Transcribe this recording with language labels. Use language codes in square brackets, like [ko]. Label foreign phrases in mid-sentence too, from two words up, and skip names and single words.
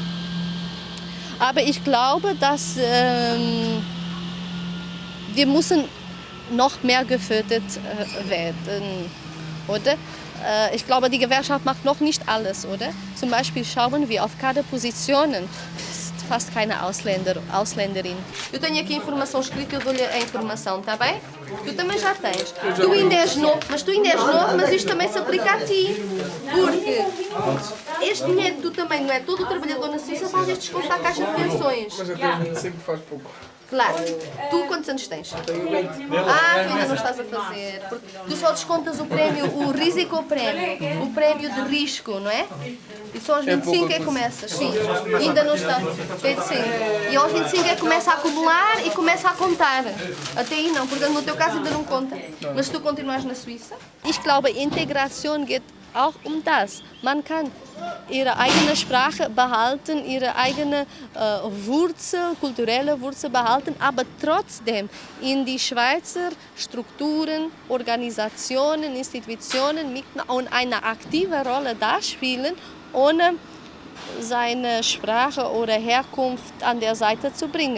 [de] Aber ich glaube, dass wir müssen noch mehr gefördert werden, oder? Ich glaube, die Gewerkschaft macht noch nicht alles, oder? Zum Beispiel schauen wir auf Kaderpositionen, ist fast keine Ausländerin. [pt] Eu tenho aqui a informação escrita, eu dou-lhe a informação, está bem? Tu também já tens. Tu ainda és novo, mas isto também se aplica a ti. Porque este dinheiro que tu também, não é? Todo o trabalhador na Suíça faz este desconto à Caixa de Pensões. Mas até sempre faz pouco. Claro. Tu quantos anos tens? Tenho 20. Tu ainda não estás a fazer. Porque tu só descontas o prémio, o risicoprémio, o prémio de risco, não é? E só aos 25 é que começas, sim. Ainda não está. 25. E aos 25 é que começa a acumular e começa a contar. Até aí não, portanto no teu caso ainda não conta. Mas tu continuas na Suíça? [de] Ich glaube, Integration geht auch um das. Man kann ihre eigene Sprache behalten, ihre eigene Wurzel, kulturelle Wurzel behalten, aber trotzdem in die Schweizer Strukturen, Organisationen, Institutionen und eine aktive Rolle darspielen, ohne seine Sprache oder Herkunft an der Seite zu bringen.